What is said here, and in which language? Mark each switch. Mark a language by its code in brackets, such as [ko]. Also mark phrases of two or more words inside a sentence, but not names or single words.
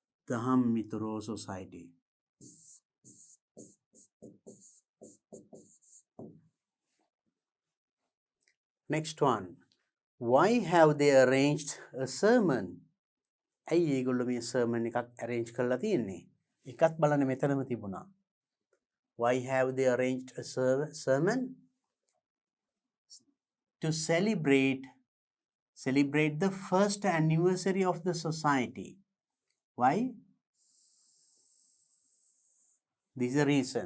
[en] Daham Mitro Society. Next one. Why have they arranged a sermon? [si] ඇයි ඒගොල්ලෝ මේ sermon එකක් arrange කරලා තියෙන්නේ? එකත් බලන්න මෙතනම තිබුණා. [en] Why have they arranged a sermon? To celebrate the first anniversary of the society. Why? This is the reason.